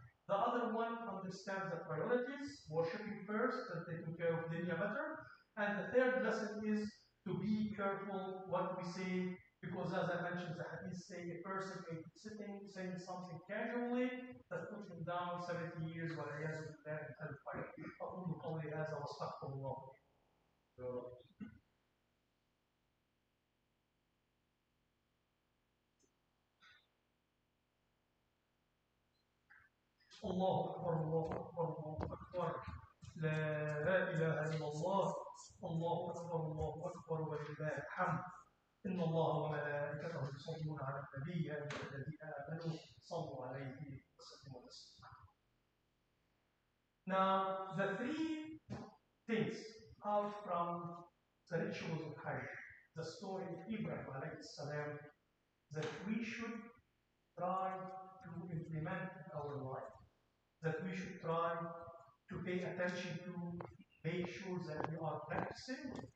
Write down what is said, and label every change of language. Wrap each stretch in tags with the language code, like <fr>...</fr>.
<en>The other one understands the priorities, worshipping first and taking care of dunya better. And the third lesson is to be careful what we say Because as I mentioned, the hadith say a person may be sitting, saying something casually that puts him down 70 years وَالْعِيَاذُ بِاللَّهِ in hellfire.</en> <ar>أقول قولي هذا وأستغفر الله. الله أكبر الله أكبر الله أكبر لا إله إلا الله الله أكبر الله أكبر ولله الحمد إن الله وملائكته يصلون على النبي يا أيها الذين آمنوا صلوا عليه وسلموا تسليما.</ar> <en>Now, the three things out from the rituals of Hajj, the story of Ibrahim alayhi salam, that we should try to implement in our life, that we should try to pay attention to, make sure that we are practicing.</en>